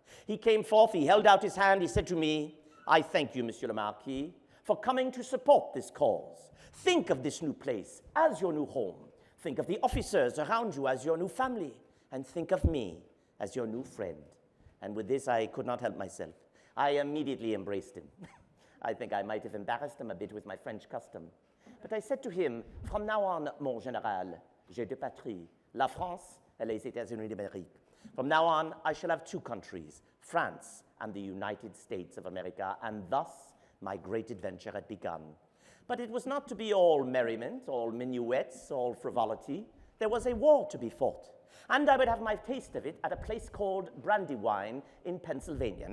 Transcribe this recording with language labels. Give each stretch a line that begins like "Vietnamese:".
English: He came forth, he held out his hand, he said to me, I thank you, Monsieur le Marquis, for coming to support this cause. Think of this new place as your new home. Think of the officers around you as your new family. And think of me as your new friend. And with this, I could not help myself. I immediately embraced him. I think I might have embarrassed him a bit with my French custom. But I said to him, from now on,
French: mon général, j'ai deux patries, la France et les États-Unis d'Amérique.
English: From now on, I shall have 2 countries, France and the United States of America, and thus my great adventure had begun. But it was not to be all merriment, all minuets, all frivolity. There was a war to be fought, and I would have my taste of it at a place called Brandywine in Pennsylvania.